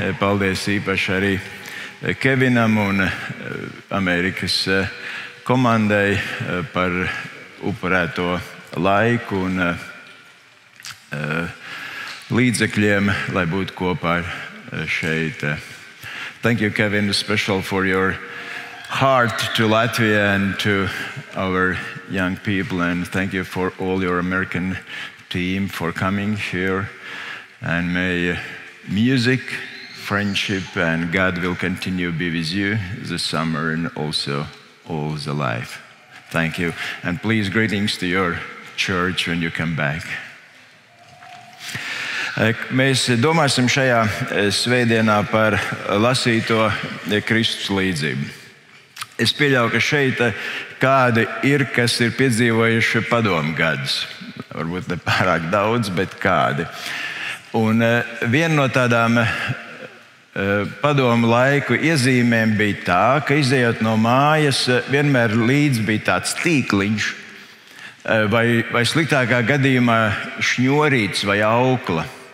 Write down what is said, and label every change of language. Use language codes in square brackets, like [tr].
[lv] Paldies īpaši arī Kevinam un Amerikas komandai par upurēto laiku un līdzekļiem, lai būtu kopā šeit. [en] Thank you, Kevin, especially for your heart to Latvia and to our young people, and thank you for all your American team for coming here. And may music, friendship, and God will continue to be with you this summer and also all the life. Thank you, and please greetings to your church when you come back. [lv] Mēs domāsim šajā svētdienā par lasīto Kristus līdzību. Es pieļauju, ka šeit kādi ir, kas ir piedzīvojuši padomu gadus. Varbūt ne pārāk daudz, bet kādi. Un viena no tādām padomu laiku iezīmēm bija tā, ka izejot no mājas, vienmēr līdz bija tāds tīkliņš vai sliktākā gadījumā šņurīts vai aukla.